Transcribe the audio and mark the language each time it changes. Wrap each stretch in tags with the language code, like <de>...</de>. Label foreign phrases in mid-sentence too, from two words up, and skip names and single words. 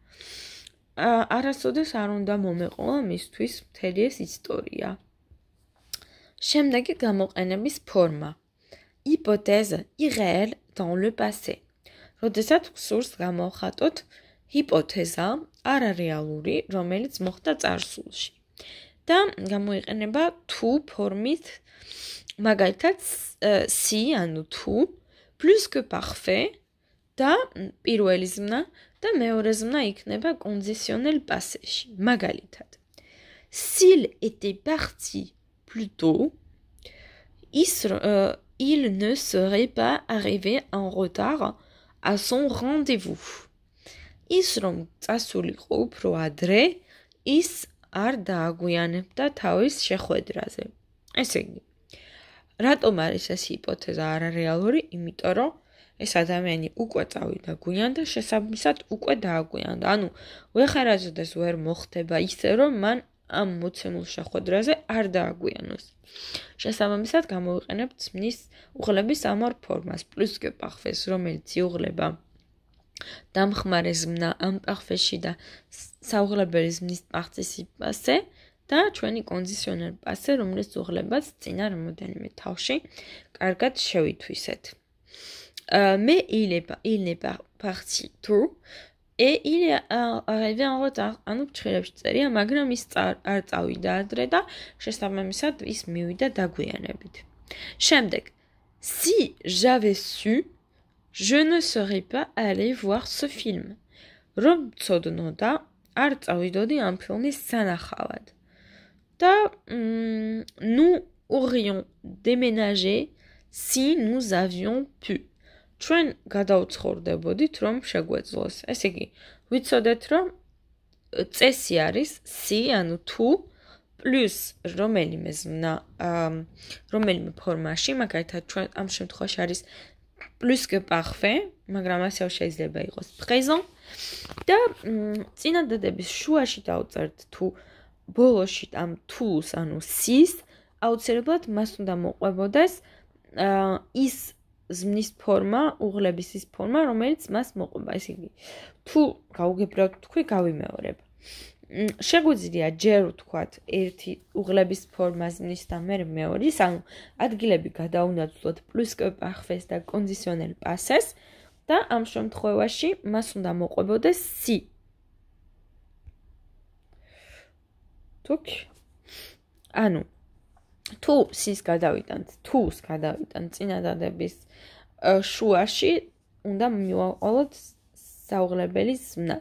<ka>არასოდეს არ უნდა მომეყოლა მისთვის მთელი ეს ისტორია. შემდეგი გამოყენების ფორმა.</ka> <fr>Hypothèse irréelle dans le passé.</fr> <ka>როდესაც გსურს გამოვხატოთ ჰიპოთეზა არარეალური, რომელიც მოხდა წარსულში. და გამოიყენება თუ ფორმით, მაგალითად si, ანუ თუ,</ka> <fr>plus que parfait</fr> <ka>და პირველი ზმნა და მეორე ზმნა იქნება</ka> <fr>conditionnel passé-</fr> <ka>ში. მაგალითად,</ka> <fr>s'il était parti plus tôt, il ne serait pas arrivé en retard à son rendez-vous.</fr> <ka>ის რომ წასულიყო უფრო ადრე, ის არ დააგვიანებდა თავის შეხვედრაზე. ესე იგი, რატომ არის ეს ჰიპოთეზა არარეალური? იმიტომ რომ ეს ადამიანი უკვე წავიდა გვიან და შესაბამისად უკვე დააგვიანდა. ანუ ვეხარაზოდეს ვერ მოხდება ისე რომ მან ამ მოცემულ შეხვედრაზე არ დააგვიანოს. შესაბამისად გამოვიყენებთ ზმნის უღლების ამ ორ ფორმას,</ka> <fr>plus que parfait,</fr> <ka>რომელიც იუღლება დამხმარე ზმნა ამ პარფეში და საუღლებელი ზმნის პარტიციპასე და ჩვენი</ka> <fr>conditionnel passé,</fr> <ka>რომელიც უღლებაც წინა რამოდენიმე თავში კარგად შევითვისეთ.</ka> <fr>Mais il n'est pas parti tôt et il est arrivé en retard.</fr> <ka>ანუ ფრჩხილებში წერია, მაგრამ ის არ წავიდა ადრე და შესაბამისად ის მივიდა დაგვიანებით. შემდეგ,</ka> <fr>si j'avais su, je ne serais pas allé voir ce film.</fr> <ka>რომ ცოდნოდა, არ წავიდოდი ამ ფილმის სანახავად.</ka> <fr>და nous aurions déménagé si nous avions pu.</fr> <ka>ჩვენ გადავცხოვრდებოდით, რომ შეგვეძლოს. ესე იგი, ვიცოდეთ, რომ წესი არის si, ანუ თუ plus რომელიმე ზმნა, რომელიმე ფორმაში, მაგალითად ჩვენ ამ შემთხვევაში არის</ka> <fr>plus que parfait,</fr> <ka>მაგრამ ასევე შეიძლება იყოს présent და წინადადების შუაში დავწერთ თუ ბოლოში ამ თუს, ანუ sis, აუცილებლად მას უნდა მოყვებოდეს ის ზმნის ფორმა, უღლების ის ფორმა, რომელიც მას მოყვება. ესე იგი, თუ გავუგებრებთ თქვი, გავიმეორებ. შეგვიძლია ჯერ ვთქვათ ერთი უღლების ფორმა ზმნის და მე მეორის, ანუ ადგილები გადაუნაცვლოთ</ka> <fr>plus que parfait</fr> <ka>და</ka> <fr>conditionnel passés</fr> <ka>და ამ შემთხვევაში მას უნდა მოყვებოდეს si. თუქ ანუ თუ sis გადავიტანთ, თუს გადავიტანთ წინადადების შუაში უნდა მივაყოლოთ საუღლებელი ზმნაც.</ka>